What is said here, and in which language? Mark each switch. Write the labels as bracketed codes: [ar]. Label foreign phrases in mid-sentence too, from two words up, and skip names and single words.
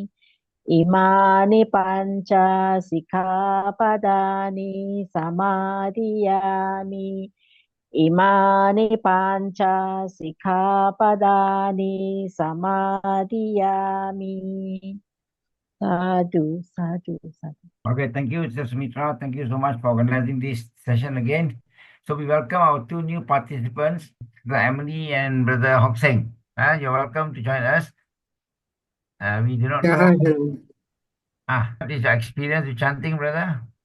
[pi] Imani panca sikkhapadani samadhiyami. Imani panca sikkhapadani samadhiyami. Sadhu, sadhu, sadhu. [en] Okay, thank you, Mr. Sumitra. Thank you so much for organizing this session again. So we welcome our two new participants, Brother Emily and Brother Hokseng. You're welcome to join us. We do not Yeah, know. hi, hello. What is your experience with chanting, brother?